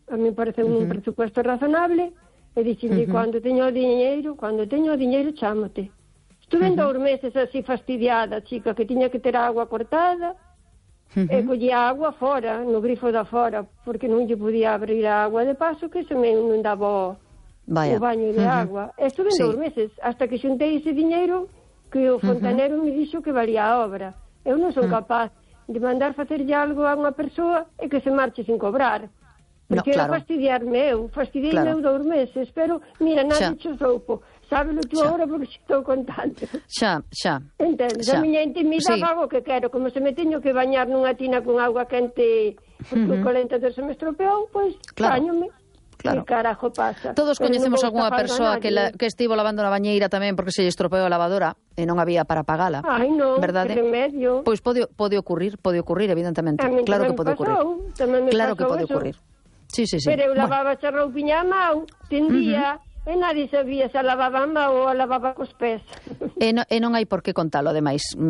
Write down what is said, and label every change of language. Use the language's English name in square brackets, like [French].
[Spanish] A mí parece un presupuesto razonable. [Galician] E dixen, cando teño diñeiro, chámate. [Spanish] Estuve en 2 meses así fastidiada, chica, [Galician] que tiña que ter agua cortada, e collía agua fora, no grifo da fora, porque non lle podía abrir a agua de paso, que se me inundaba o baño de agua. [Spanish] Estuve en 2 meses, [Galician] hasta que xuntei ese diñeiro, que o fontanero me dixo que valía a obra. Eu non son capaz de mandar facerlle algo a unha persoa e que se marche sin cobrar. Porque era fastidiarme eu, fastidiei meu 2 meses, pero, mira, nada dicho soupo. Sábelo tú agora porque estou contando. Xa. Entende? A miña intimidade pago o que quero. Como se me teño que bañar nunha tina con agua quente porque o calentador se me estropeou, pois, bañome. Claro. Que carajo pasa. Todos coñecemos algunha persoa que estivo lavando na bañeira tamén porque se lle estropeou a lavadora e non había para pagala. Ai, non, verdade? Que remedio. Pois pode ocurrir, evidentemente. Claro que pode ocurrir. Claro que pode ocurrir. Sí. Pero eu lavaba xa roupiña a mão, tendía, e nadie sabía se a lavaba a mão ou a lavaba cos pés. E non hai por que contalo, ademais.